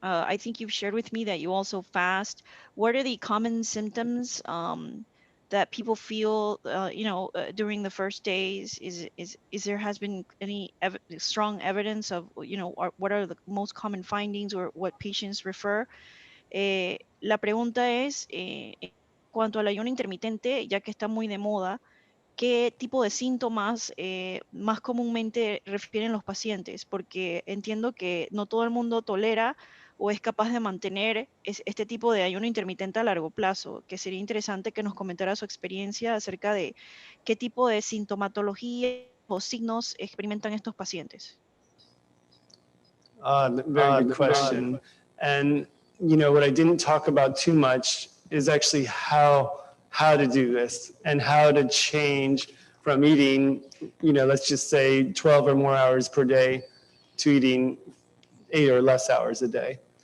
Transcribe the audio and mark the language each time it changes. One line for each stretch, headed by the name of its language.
English: I think you've shared with me that you also fast. What are the common symptoms that people feel, during the first days? Is there has been any strong evidence of, what are the most common findings or what patients refer?
Spanish: La pregunta es, en cuanto al ayuno intermitente, ya que está muy de moda, ¿qué tipo de síntomas más comúnmente refieren los pacientes? Porque entiendo que no todo el mundo tolera o es capaz de mantener este tipo de ayuno intermitente a largo plazo, que sería interesante que nos comentara su experiencia acerca de qué tipo de sintomatología o signos experimentan estos pacientes.
English: Very good question. And what I didn't talk about too much is actually how to do this and how to change from eating, let's just say 12 or more hours per day to eating 8 or less hours a day.